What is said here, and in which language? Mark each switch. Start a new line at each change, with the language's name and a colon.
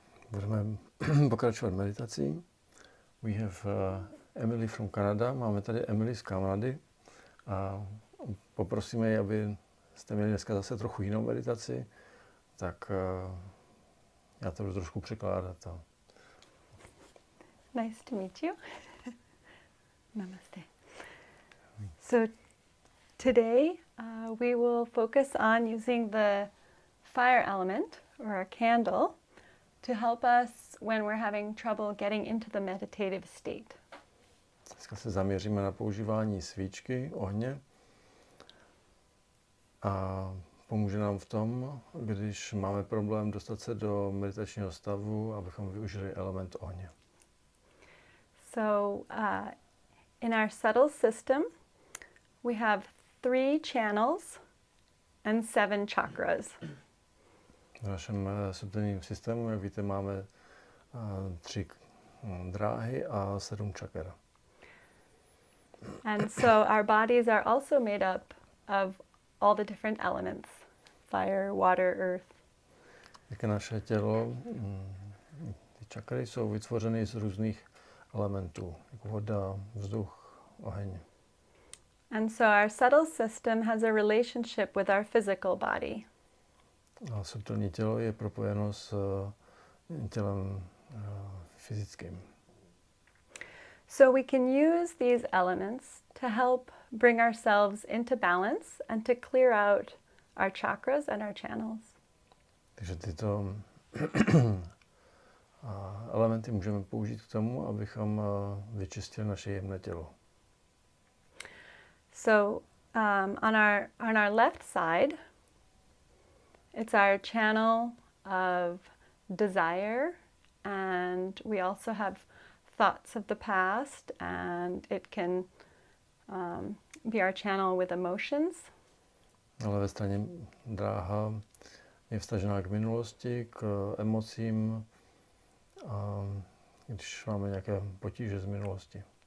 Czech: Budeme pokračovat meditací.
English: We have Emily from Canada.
Czech: Máme tady Emily z Kanady. A poprosíme ji, aby jste měli dneska zase trochu jinou meditaci. Tak já to budu trošku překládat.
English: Nice to meet you. Namaste. So today we will focus on using the fire element, or our candle, to help us when we're having trouble getting into the meditative state.
Czech: Dneska se zaměříme na používání svíčky, ohně, a pomůže nám v tom, když máme problém dostat se do meditačního stavu, abychom využili element ohně.
English: So in our subtle system, we have 3 channels and 7 chakras.
Czech: V našem subtilním systému, jak víte, máme 3 dráhy a 7 čaker.
English: And so our bodies are also made up of all the different elements: fire, water, earth.
Czech: Jak naše tělo, ty čakry jsou vytvořeny z různých elementů, jako voda, vzduch, oheň.
English: And so our subtle system has a relationship with our physical body.
Czech: A subtilní tělo je propojeno s tělem fyzickým.
English: So we can use these elements to help bring ourselves into balance and to clear out our chakras and our channels.
Czech: Takže tyto elementy můžeme použít k tomu, abychom vyčistili naše jemné tělo.
English: So on our left side, it's our channel of desire, and we also have thoughts of the past, and it can be our channel with emotions.
Czech: Na levé straně dráha je vztažená k minulosti, k emocím, když máme nějaké potíže z minulosti.